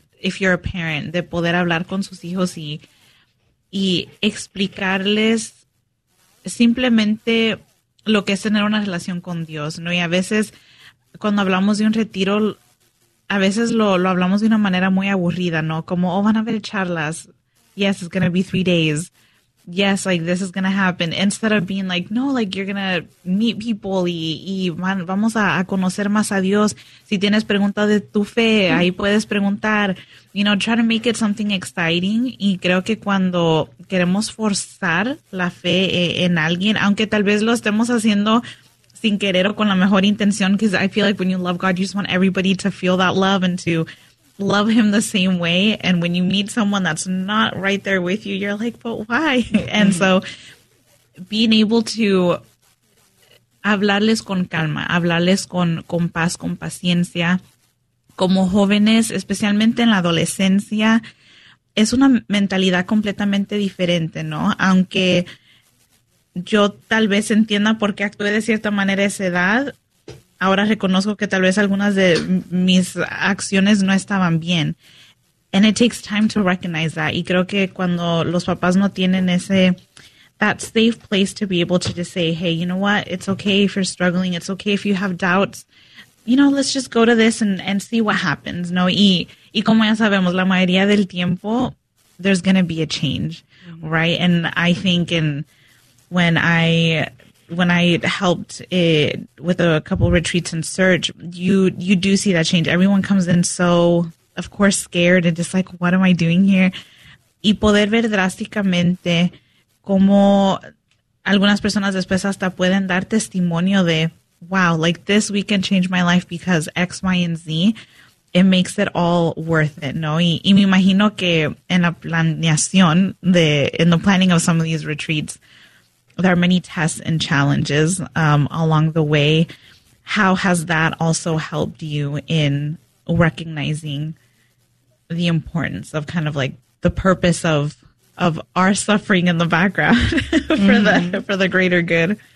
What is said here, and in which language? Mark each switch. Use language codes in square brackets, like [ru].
[en] if you're a parent, [es] de poder hablar con sus hijos y explicarles simplemente lo que es tener una relación con Dios, ¿no? Y a veces, cuando hablamos de un retiro, a veces lo hablamos de una manera muy aburrida, ¿no? Como, oh, van a haber charlas. [en] Yes, it's going to be 3 days. Yes, like, this is going to happen. Instead of being like, no, like, you're going to meet people [es] vamos a conocer más a Dios. Si tienes pregunta de tu fe, ahí puedes preguntar. [en] You know, try to make it something exciting. [es] Y creo que cuando queremos forzar la fe en alguien, aunque tal vez lo estemos haciendo sin querer o con la mejor intención, [en] because I feel like when you love God, you just want everybody to feel that love and to love him the same way. And when you meet someone that's not right there with you, you're like, but why? And so being able to [es] hablarles con calma, hablarles con paz, con paciencia, como jóvenes, especialmente en la adolescencia, es una mentalidad completamente diferente, ¿no? Aunque yo tal vez entienda por qué actué de cierta manera a esa edad, ahora reconozco que tal vez algunas de mis acciones no estaban bien. [en] And it takes time to recognize that. [es] Y creo que cuando los papás no tienen ese, [en] that safe place to be able to just say, hey, you know what? It's okay if you're struggling. It's okay if you have doubts. You know, let's just go to this and see what happens, ¿no? [es] Y como ya sabemos, la mayoría del tiempo, [en] there's going to be a change, right? And I think when I helped it with a couple retreats and search, you do see that change. Everyone comes in so, of course, scared and just like, what am I doing here? [es] Y poder ver drásticamente cómo algunas personas después hasta pueden dar testimonio de, [en] wow, like this weekend changed my life because X, Y, and Z. It makes it all worth it, ¿no? [es] Y me imagino que en la planeación, [en] in the planning of some of these retreats, there are many tests and challenges along the way. How has that also helped you in recognizing the importance of kind of like the purpose of our suffering in the background for the greater good?